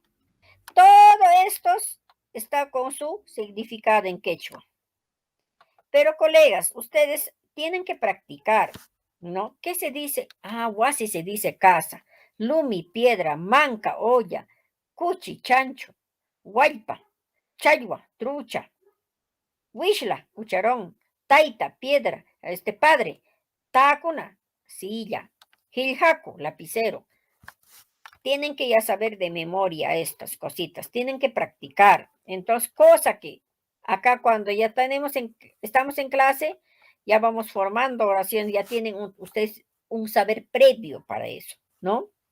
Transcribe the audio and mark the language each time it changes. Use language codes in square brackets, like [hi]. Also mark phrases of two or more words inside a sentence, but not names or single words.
[es] Todo estos está con su significado en quechua. Pero colegas, ustedes tienen que practicar, ¿no? ¿Qué se dice? Ah, huasi se dice casa. Lumi, piedra, manca, olla, cuchi, chancho, [qu] guaypa, chayua, [es] trucha, huishla, cucharón, taita, piedra, padre, tacuna, silla, giljaco, lapicero. Tienen que ya saber de memoria estas cositas, tienen que practicar. Entonces, cosa que acá cuando ya estamos en clase, ya vamos formando oraciones, ya tienen ustedes un saber previo para eso, ¿no?